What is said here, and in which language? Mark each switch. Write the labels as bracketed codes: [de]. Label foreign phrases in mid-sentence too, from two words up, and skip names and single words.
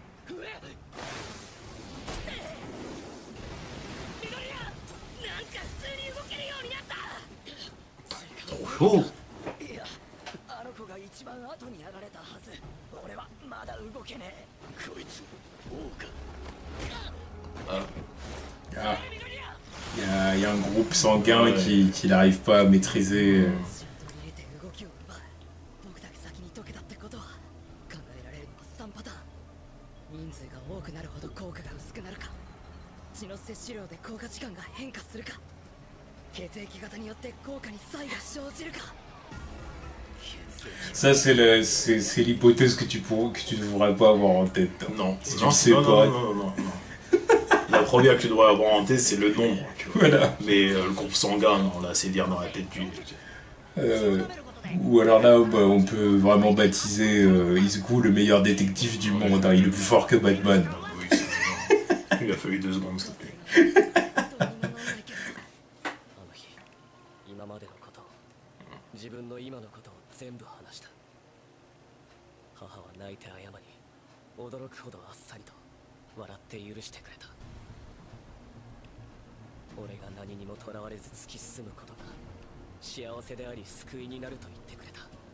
[ja] なんか普通に動けるようになった。 Oh! いや、あの子が一番後にやられたはず。俺はまだ動けねえ。こいつ王か。 Ah. [fr] Il y a un groupe sanguin qui n'arrive pas à maîtriser. [ja] 動きを奪う。僕だけ先に解けたってことは考えられるのは3パターン。人数が多くなるほど効果が薄くなるか、血の摂取量で効果時間が変化するか、血液型によって効果に差異が生じるか。 [fr] Ça, c'est l'hypothèse que tu devrais pas avoir en tête. Non, si non, tu le sais non, pas. non. La première que tu devrais avoir en tête, c'est le nombre. Tu vois. Voilà. Mais le groupe sanguin, non, là, c'est dire dans la tête du. Ou alors là, bah, on peut vraiment baptiser Izuku le meilleur détective du monde. Hein. Il est plus fort que Batman. Oui, il a fallu 2 secondes, s'il te plaît. [ja] 今までのこと、自分の今のことを全部話した。母は泣いて謝り、驚くほどあっさりと笑って許してくれた。俺が何にもとらわれず突き進むことが幸せであり救いになると言ってくれた。